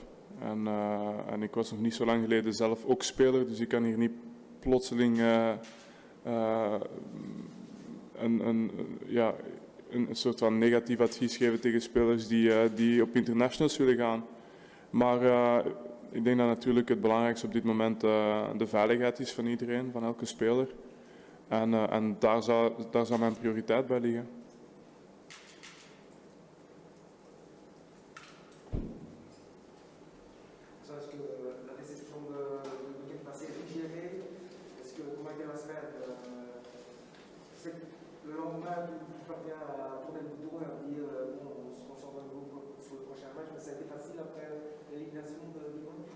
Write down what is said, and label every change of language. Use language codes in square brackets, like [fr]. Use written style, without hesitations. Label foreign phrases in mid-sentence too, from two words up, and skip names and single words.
[nl] En ik was nog niet zo lang geleden zelf ook speler, dus ik kan hier niet plotseling een soort van negatief advies geven tegen spelers die op internationals willen gaan. Maar ik denk dat natuurlijk het belangrijkste op dit moment de veiligheid is van iedereen, van elke speler. En daar zou mijn prioriteit bij liggen. [fr] Est-ce que la déception de week-end passé est digérée? Est-ce que comment était la semaine? C'est le lendemain, tu parviens à tourner le bouton et à dire bon, on se concentre de nouveau sur le prochain match, mais ça a été facile après l'élimination de dimanche?